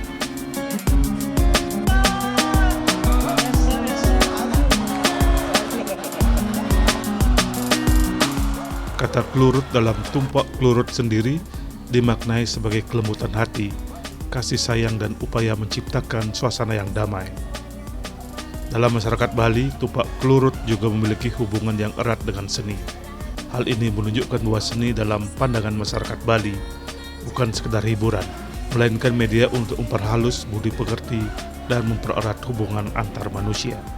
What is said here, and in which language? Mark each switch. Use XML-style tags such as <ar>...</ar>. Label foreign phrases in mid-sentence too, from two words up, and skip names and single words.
<id>Kata klurut dalam tumpak klurut sendiri dimaknai sebagai kelembutan hati, kasih sayang dan upaya menciptakan suasana yang damai. Dalam masyarakat Bali, tumpak klurut juga memiliki hubungan yang erat dengan seni. Hal ini menunjukkan bahwa seni dalam pandangan masyarakat Bali bukan sekedar hiburan, melainkan media untuk memperhalus budi pekerti dan mempererat hubungan antar manusia.</id>